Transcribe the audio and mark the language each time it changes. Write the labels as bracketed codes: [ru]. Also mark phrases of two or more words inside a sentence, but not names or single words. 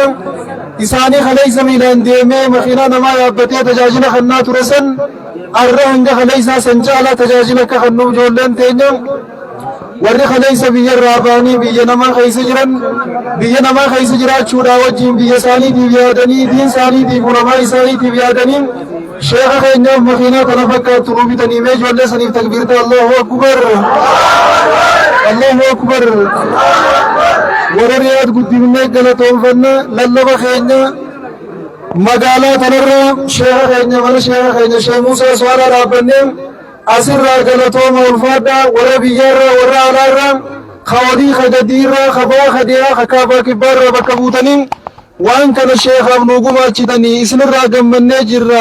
[om] Isaanii kaleessa miilaan deemee makiinaa namaa yaabbatee tajaajila kennaa ture san arra hanga kaleessaa san caalaa tajaajila akka kennuuf ijoolleen teenya warri kaleessa biyya irraa ba'anii biyya namaa keessa jiran biyya namaa keessa jiraachuudhaa wajjin biyya isaaniitiif yaadanii diin isaaniitiif ulamaa isaaniitiif yaadanii sheekha keenyaaf makiinaa kana fakkaattu nuu bitanii mee ijoollee saniif takbiirta [ar] الله أكبر. الله أكبر. [om] Warra riyaad guddifnee galatoonfanna lallaba keenya magaalaa tanarra sheekha keenya mana sheekha keenya Sheekh Muusaa Swaalaa dhaabbannee asirraa galatooma ulfaadhaa warra biyyarraa warra alaarraa kawadii kagadiirraa kabaa kadiyaa kakaabaa kibbaarraa bakka buutaniin waan kana sheekhaaf nuu gumaachitanii isinirraa gammannee jirra.